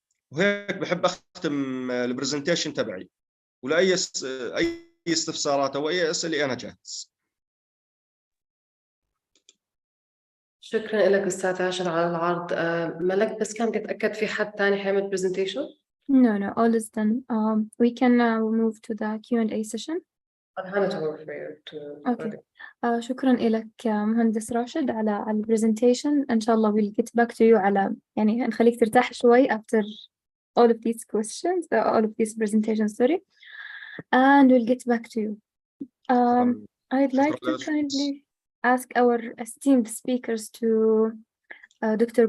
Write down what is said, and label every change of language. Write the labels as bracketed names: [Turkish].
[Arabic] وهيك بحب اختم البرزنتيشن تبعي، ولاي اي استفسارات او اي اسئله انا جاهز. شكرا لك أستاذ عاشر على العرض. ملك بس كان تتأكد في حد ثاني حيعمل presentation؟ [English] No, all is done. We can now move to the Q&A session. to work for you to Okay. [Arabic] شكرا لك مهندس راشد على البرزنتيشن. [English] إن شاء الله we'll get back to you [Arabic] على يعني نخليك ترتاح شوي [English] after all of these questions, all of these presentations, sorry. And we'll get back to you. I'd like to kindly ask our esteemed speakers to Dr.